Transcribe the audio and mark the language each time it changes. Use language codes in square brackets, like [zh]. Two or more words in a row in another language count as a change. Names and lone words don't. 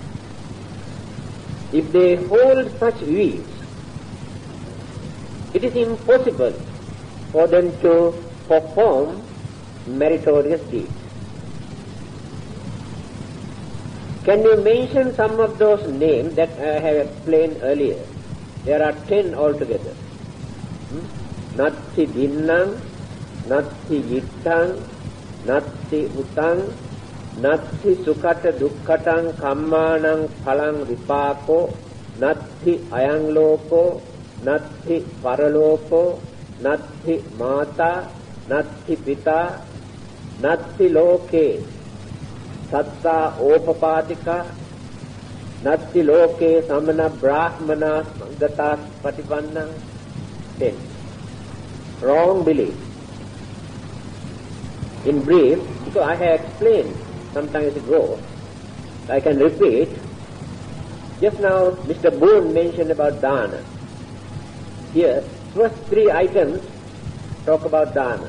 [en] If they hold such views, it is impossible for them to perform meritorious deeds. Can you mention some of those names that I have explained earlier? There are 10 altogether. [pi] Natti dinnang, natti yittang, natti utang, natti sukata dukkatang kammanang phalang vipako, natti ayang loko, natti paraloko, natti mata, natti pita, natti loke, satta opapatika, natti loke samana brahmana gatas patipanna. [en] 10. Wrong belief. In brief, because I have explained some time ago, I can repeat. Just now Mr. Boone mentioned about dana. Here, first 3 items talk about dana.